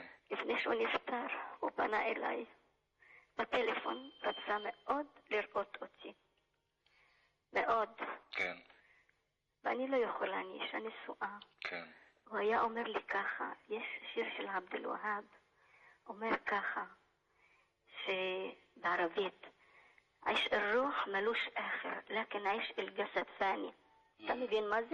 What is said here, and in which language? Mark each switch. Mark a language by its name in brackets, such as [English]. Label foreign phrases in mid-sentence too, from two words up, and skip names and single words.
[Hebrew] לפני שהוא נפטר, הוא פנה אליי בטלפון, רצה מאוד לראות אותי. מאוד. כן. ואני לא יכולה, אני אישה נשואה. כן. הוא היה אומר לי ככה, יש שיר של עבד אל-והאב, אומר ככה, שבערבית, [Arabic] عيش الروح ملوش آخر لكن عيش الجسد ثاني. [Hebrew] אתה מבין מה זה?